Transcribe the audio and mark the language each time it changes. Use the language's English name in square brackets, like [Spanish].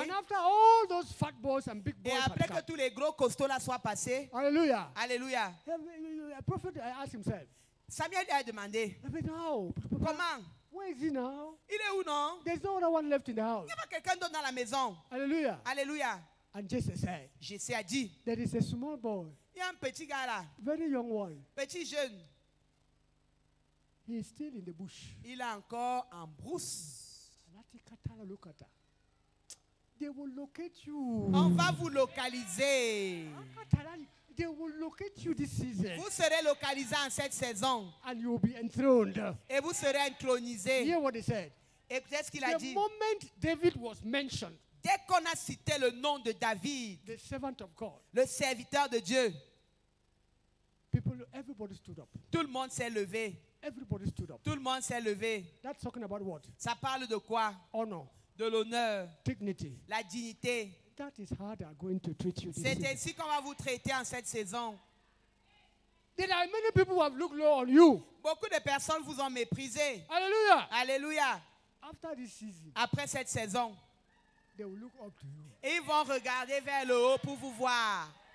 [English] And after all those fat boys and big boys. [French] Et après que tous les gros costauds là soient passés. [English] Hallelujah. [French] Alléluia. [English] A prophet asked himself. [French] Samuel a demandé. Comment? [English] Where is he now? [French] Il est où non? [English] There's no other one left in the house. [French] Il n'y a pas quelqu'un d'autre dans la maison. [English] Hallelujah. [French] Alléluia. [English] And Jesse said. [French] Jessé a dit. [English] There is a small boy. [French] Il y a un petit gars là. [English] Very young one. [French] Petit jeune. [English] He is still in the bush. [French] Il est encore en brousse. [English] Look at that. They will locate you. [French] On va vous localiser. [English] They will locate you this season. [French] Vous serez localisé en cette saison. [English] And you will be enthroned. [French] Et vous serez intronisé. [English] Hear what he said. [French] Écoutez ce qu'il a dit. [English] The moment David was mentioned. [French] Dès qu'on a cité le nom de David, [English] the servant of God, [French] le serviteur de Dieu, [English] everybody stood up. [French] Tout le monde s'est levé. [English] Everybody stood up. [French] Tout le monde s'est levé. [English] That's talking about what? [French] Ça parle de quoi? [English] Honor. [French] De l'honneur. [English] Dignity. [French] La dignité. [English] That is how they are going to treat you. [French] C'est ainsi qu'on va vous traiter en cette saison. [English] There are many people who have looked low on you. [French] Beaucoup de personnes vous ont méprisé. [English] Hallelujah. [French] Alléluia. [English] After this season, [French] après cette saison, [English] they will look up to you. [French] Et ils vont regarder vers le haut pour vous voir.